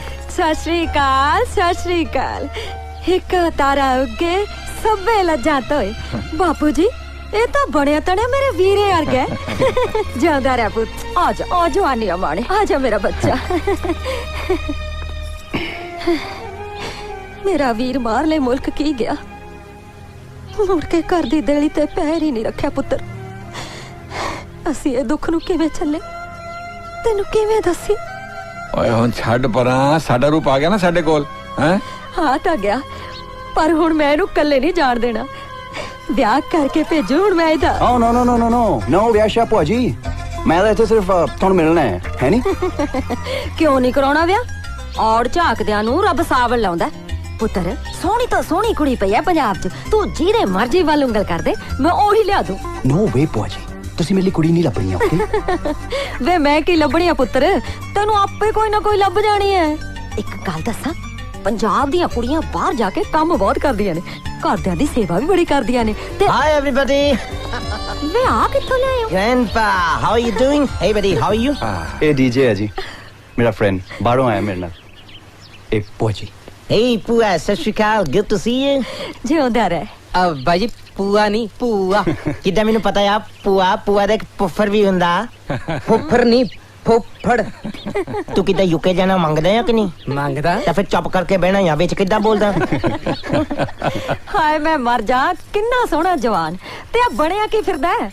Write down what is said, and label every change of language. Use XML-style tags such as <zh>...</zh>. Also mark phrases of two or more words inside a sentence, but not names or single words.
<pa>ਸਤਿ ਸ਼੍ਰੀ ਅਕਾਲ ਸਤਿ ਸ਼੍ਰੀ ਅਕਾਲ ਇੱਕ ਤਾਰਾ ਉੱਗੇ ਸਭੇ ਲੱਜਾਂ ਤੋਏ ਬਾਪੂ ਜੀ ਇਹ ਤਾਂ ਬਣਿਆ ਤਣੇ ਮੇਰੇ ਵੀਰੇ ਵਰਗਾ ਜਿਉਂਦਾ ਰਹਿ ਪੁੱਤ ਆ ਜਾ ਜਵਾਨੀ ਮਾਣੇ ਆ ਜਾ ਮੇਰਾ ਬੱਚਾ ਮੇਰਾ ਵੀਰ ਬਾਹਰਲੇ ਮੁਲਕ ਕੀ ਗਿਆ ਮੁੜ ਕੇ ਘਰ ਦੀ ਦੇਲੀ ਤੇ ਪੈਰ ਹੀ ਨਹੀਂ ਰੱਖਿਆ ਪੁੱਤਰ ਅਸੀਂ ਇਹ ਦੁੱਖ ਨੂੰ ਕਿਵੇਂ ਚੱਲੇ ਤੈਨੂੰ ਕਿਵੇਂ ਦੱਸੀ ਓਏ ਹੁਣ ਛੱਡ ਪਰਾਂ ਸਾਡਾ ਰੂਪ ਆ ਗਿਆ ਨਾ ਸਾਡੇ ਕੋਲ ਹੈ ਆ ਤਾਂ ਗਿਆ ਪਰ ਹੁਣ ਮੈਂ ਇਹਨੂੰ ਇਕੱਲੇ ਨਹੀਂ ਜਾਣ ਦੇਣਾ ਵਿਆਹ ਕਰਕੇ ਭੇਜੋ ਹੁਣ ਮੈਂ ਇਹਦਾ</pa> <en>Oh no no no no no no</en> <pa>ਵਿਆਹ ਭੂਆ ਜੀ ਮੈਂ ਤਾਂ ਇੱਥੇ ਸਿਰਫ ਤੁਹਾਨੂੰ ਮਿਲਣਾ ਹੈ ਨਹੀਂ ਕਿਉਂ ਨਹੀਂ ਕਰਾਉਣਾ ਵਿਆਹ ਔੜ ਝਾਕਦਿਆਂ ਨੂੰ ਰੱਬ ਸਾਵਲ ਲਾਉਂਦਾ ਪੁੱਤਰ ਸੋਹਣੀ ਤਾਂ ਸੋਹਣੀ ਕੁੜੀ ਪਈ ਐ ਪੰਜਾਬ 'ਚ ਤੂੰ ਜਿਹਦੇ ਮਰਜ਼ੀ ਵੱਲ ਉਂਗਲ ਕਰ ਦੇ ਮੈਂ ਉਹੀ ਲਿਆ ਦੂੰ</pa> <en>No way</en> <pa>ਭੂਆ ਜੀ ਤੁਸੀਂ ਮੇਰੇ ਲਈ ਕੁੜੀ ਨਹੀਂ ਲੱਭਣੀ ਓਕੇ ਵੇ ਮੈਂ ਕੀ ਲੱਭਣੀ ਆ ਪੁੱਤਰ ਤੈਨੂੰ ਆਪੇ ਕੋਈ ਨਾ ਕੋਈ ਲੱਭ ਜਾਣੀ ਐ ਇੱਕ ਗੱਲ ਦੱਸਾਂ ਪੰਜਾਬ ਦੀਆਂ ਕੁੜੀਆਂ ਬਾਹਰ ਜਾ ਕੇ ਕੰਮ ਬਹੁਤ ਕਰਦੀਆਂ ਨੇ ਘਰਦਿਆਂ ਦੀ ਸੇਵਾ ਵੀ ਬੜੀ ਕਰਦੀਆਂ ਨੇ ਤੇ</pa> <en>Hi everybody.</en> <pa>ਵੇ ਆ ਕਿੱਥੋਂ ਲਿਆਏ ਹੋ</pa> <en>Grandpa, how are you doing? Hey buddy, how are you?</en> <pa>ਇਹ ਡੀਜੇ ਹੈ ਜੀ ਮੇਰਾ ਫਰੈਂਡ ਬਾਹਰੋਂ ਆਇਆ ਮੇਰੇ ਨਾਲ ਇਹ ਭੂਆ ਜੀ Hey Pua, ਸਤਿ ਸ਼੍ਰੀ ਅਕਾਲ.</pa> <en>Good to see you.</en> <pa>ਜਿਉਂਦਾ ਰਹਿ ਬਾਈ ਜੀ ਪੂਆ ਨਹੀਂ ਪੂਆ ਕਿੱਦਾਂ ਮੈਨੂੰ ਪਤਾ ਆ ਪੂਆ ਦਾ ਇੱਕ ਪੁੱਫਰ ਵੀ ਹੁੰਦਾ ਫੁੱਫੜ ਨਹੀਂ ਫੁੱਫੜ ਤੂੰ ਕਿੱਦਾਂ ਯੂਕੇ ਜਾਣਾ ਮੰਗਦਾ ਆ ਕਿ ਨਹੀਂ ਮੰਗਦਾ ਤਾਂ ਫਿਰ ਚੁੱਪ ਕਰਕੇ ਬਹਿਣਾ ਜਾਂ ਵਿੱਚ ਕਿੱਦਾਂ ਬੋਲਦਾ ਹਾਏ ਮੈਂ ਮਰ ਜਾ ਕਿੰਨਾ ਸੋਹਣਾ ਜਵਾਨ ਤੇ ਆ ਬਣਿਆ ਕੀ ਫਿਰਦਾ ਹੈ</pa>